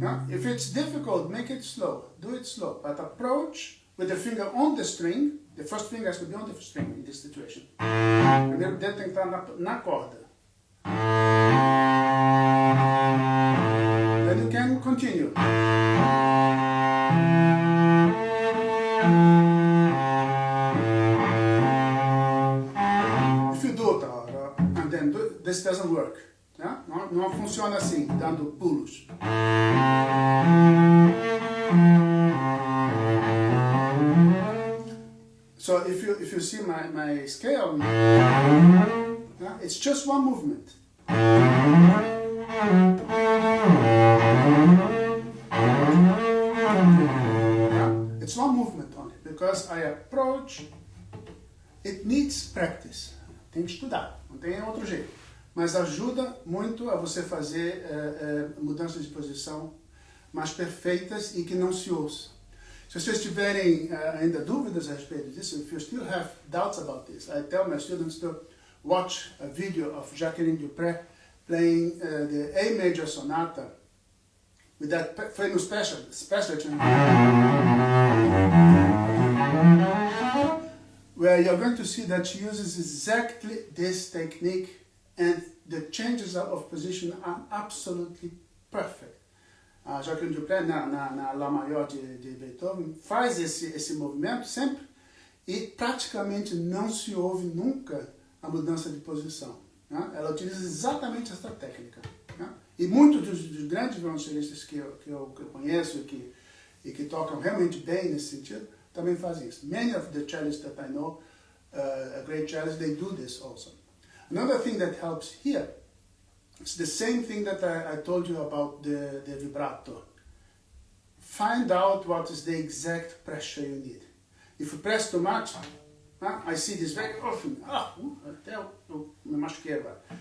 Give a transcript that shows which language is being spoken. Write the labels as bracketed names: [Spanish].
[English] If it's difficult, make it slow. Do it slow. But approach with the finger on the string. The first finger has to be on the string in this situation. [Portuguese] Primeiro dedo tem que estar na corda. [English] Then you can continue. If you do it, and then this doesn't work. [Portuguese] Não funciona assim, dando pulos. [English] So if you see my scale, it's just one movement. It's one movement only, because I approach. It needs practice. [Portuguese] Tem que estudar, não tem outro jeito. Mas ajuda muito a você fazer mudanças de posição mais perfeitas e que não se ouça. Se vocês tiverem ainda dúvidas a respeito disso, [English] if you still have doubts about this, I tell my students to watch a video of Jacqueline Dupre playing the A major sonata with that famous specialmente, where you're going to see that she uses exactly this technique, and the changes of position are absolutely perfect. [Portuguese] A Jacqueline Dupre, na Lá maior de Beethoven, faz esse movimento sempre e praticamente não se ouve nunca a mudança de posição. Né? Ela utiliza exatamente essa técnica. Né? E muitos dos grandes violoncelistas que eu conheço e que tocam realmente bem nesse sentido, também fazem isso. [English] Many of the cellists that I know, great cellists, they do this also. Another thing that helps here, it's the same thing that I told you about the vibrato. Find out what is the exact pressure you need. If you press too much, I see this very often. [Portuguese] Até eu me machuquei agora.